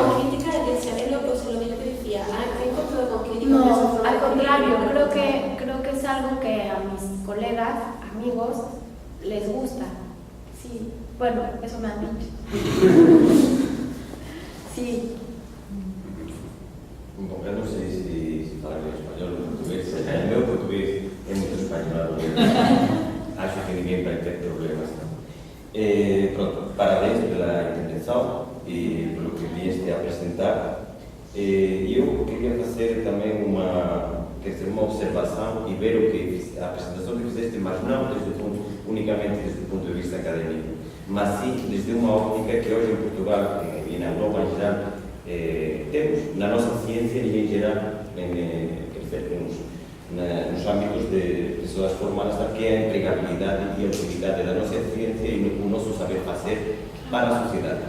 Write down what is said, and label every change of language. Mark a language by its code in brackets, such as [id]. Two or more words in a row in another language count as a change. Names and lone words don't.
[es] con crítica de que se ve lo que yo te decía, ¿hay encontrado con crítica? No, al contrario, creo que es algo que a mis colegas, amigos, les gusta. Sí, bueno, eso me han dicho. Sí. [gl] Bom, eu non sei se falar en español ou portugués. O meu portugués é moito español. Acho que ninguén vai ter problemas. [pt] Pronto, parabéns pela [gl] intervención e polo que vieste a presentar. Eu queria facer tamén unha observación e ver o que a presentación que fizeste, mas non únicamente desde o punto de vista académico, [pt] mas sim [gl] desde unha óptica que hoxe en Portugal e na Europa en geral temos na nosa ciencia e en geral nos ámbitos de persoas formadas que é a empregabilidade e a utilidade da nosa ciencia e o noso saber facer para a sociedade.